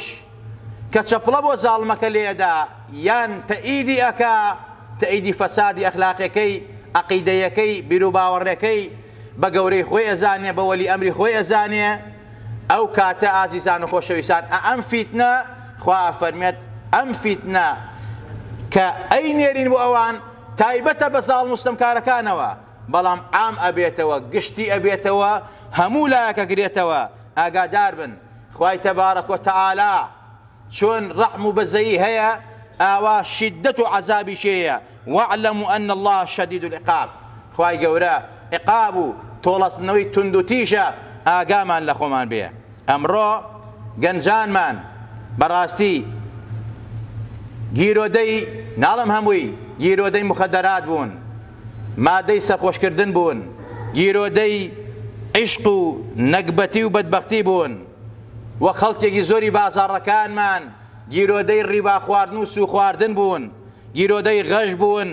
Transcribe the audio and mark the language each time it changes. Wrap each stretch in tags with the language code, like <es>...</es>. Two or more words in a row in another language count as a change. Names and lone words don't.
<ckb>کە چەپڵە بۆ زاڵمەکە لێدا یان تەئیدی ئەکا، تەئیدی فەسادی ئەخلاقیەکەی، عەقیدەیەکەی، بیر و باوەڕەکەی بە گەورەی خۆی ئەزانێ، بە وەلی ئەمری خۆی ئەزانێ، ئەو کاتە ئازیزان و خۆشەویستان ئەم فیتنە خوا فەرمێت ئەم فیتنە کە ئەینێرین بۆ ئەوان تایبەتە بە زاڵم و ستەمکارەکانەوە، بەڵام عام ئەبێتەوە، گشتی ئەبێتەوە، هەموو لایەکە گرێتەوە. ئاگادار بن خوای تەبارەک و تەعالا چۆن ڕەحم و بەزەیی هەیە، ئاوا شیدەت و عەزابی شێیە.</ckb> <ar>واعلموا أن الله شديد العقاب.</ar> <ckb>خوای گەورە عقاب و تۆڵەستنەوەی تند و تیژە، ئاگامان لە خۆمان بێ. ئەمڕۆ گەنجانمان بەڕاستی گیرۆدەی، ناڵم هەمووی، گیرۆدەی مخەدەرات بوون، مادەی سەرخۆشکردن بوون، گیرۆدەی عیشق و نەکبەتی و بەدبەختی بوون، و خەڵکێکی زۆری بازاڕەکانمان گیرۆدەی ڕیبا خواردن و سو خواردن بوون، گیرۆدەی غەش بوون.</ckb>